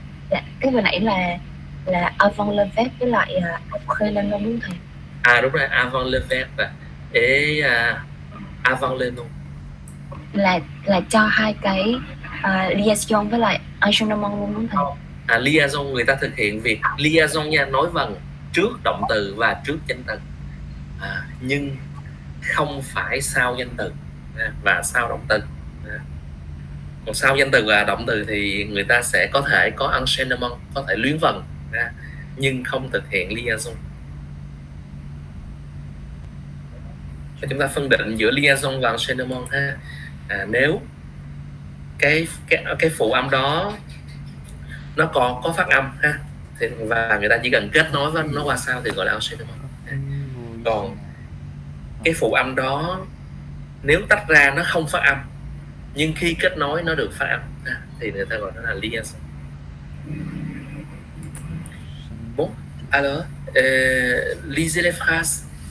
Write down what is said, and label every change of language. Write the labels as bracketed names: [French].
[Vietnamese] Dạ, cái vừa nãy là [French] avant le verbe [Vietnamese] với lại [French] après le nom [Vietnamese] đúng không thầy? Đúng rồi, [French] avant le verbe et avant le nom. [Vietnamese] Là cho hai cái liaison với lại enchaînement luôn đúng không thầy? Liaison, người ta thực hiện việc liaison nha, nói vần trước động từ và trước danh từ, nhưng không phải sau danh từ và sau động từ. Còn sau danh từ và động từ thì người ta sẽ có thể có enchaînement, có thể luyến vần, nhưng không thực hiện liaison. Chúng ta phân định giữa liaison và enchaînement ha. Nếu cái phụ âm đó nó còn có phát âm ha, thì và người ta chỉ cần kết nối với nó qua sau thì gọi là enchaînement. Còn cái phụ âm đó nếu tách ra nó không phát âm, nhưng khi kết nối nó được phát âm thì người ta gọi nó là liaison. [French] Bon, alors lisez les phrases.